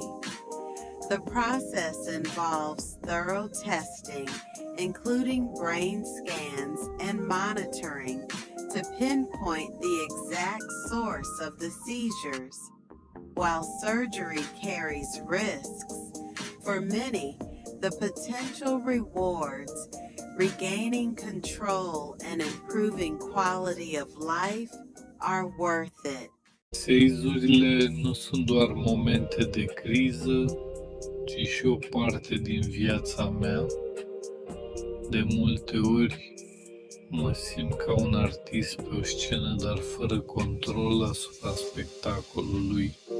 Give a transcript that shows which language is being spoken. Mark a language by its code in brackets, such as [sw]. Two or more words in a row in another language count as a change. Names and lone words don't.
[en] The process involves thorough testing, including brain scans and monitoring, to pinpoint the exact source of the seizures. While surgery carries risks, for many, the potential rewards, regaining control and improving quality of life, are worth it. [ro] Seizurile nu sunt doar momente de criză, ci și o parte din viața mea. De multe ori mă simt ca un artist pe o scenă, dar fără control asupra spectacolului.